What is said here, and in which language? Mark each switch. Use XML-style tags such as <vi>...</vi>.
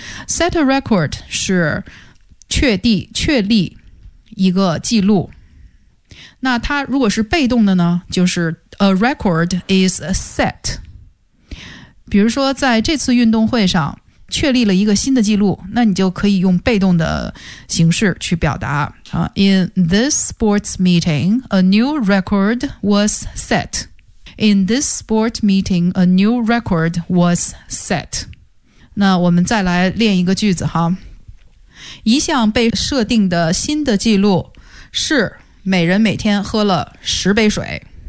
<en>set a record</en> <zh>是确立一个记录，那它如果是被动的呢，就是</zh> <en>a record is set。</en> <zh>比如说在这次运动会上确立了一个新的记录，那你就可以用被动的形式去表达。</zh> <en>In this sports meeting, a new record was set. In this sport meeting, a new record was set.</en> <zh>那我们再来练一个句子哈。一项被设定的新的记录是每人每天喝了10杯水。</zh>